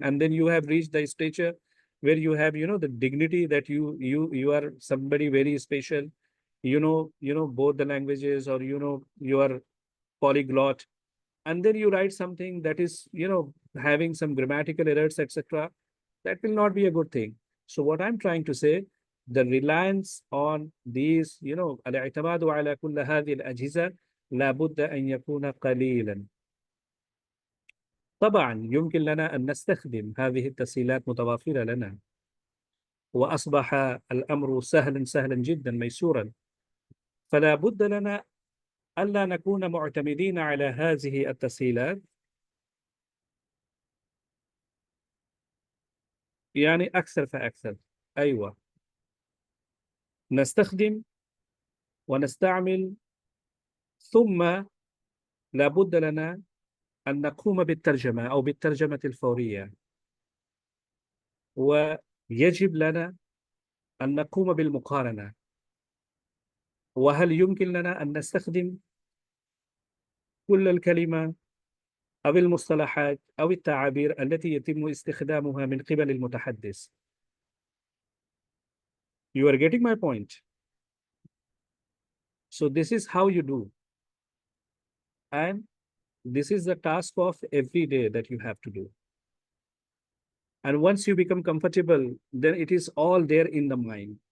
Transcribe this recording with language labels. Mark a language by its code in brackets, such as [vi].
[en] And then you have reached the stature where you have, you know, the dignity that you are somebody very special. You know, both the languages, or, you know, you are polyglot. And then you write something that is, you know, having some grammatical errors, etc. That will not be a good thing. So what I'm trying to say, the reliance on these, [ar] الاعتماد على كل هذه الأجهزة لابد أن يكون قليلا. طبعا يمكن لنا أن نستخدم هذه التسهيلات متوافرة لنا، وأصبح الأمر سهلا جدا ميسورا، فلا بد لنا ألا نكون معتمدين على هذه التسهيلات يعني أكثر فأكثر. أيوة، نستخدم ونستعمل، ثم لا بد لنا أن نقوم بالترجمة أو بالترجمة الفورية، ويجب لنا أن نقوم بالمقارنة، وهل يمكن لنا أن نستخدم كل الكلمة أو المصطلحات أو التعابير التي يتم استخدامها من قبل المتحدث. [en] You are getting my point. So this is how you do. And this is the task of every day that you have to do. And once you become comfortable, then it is all there in the mind.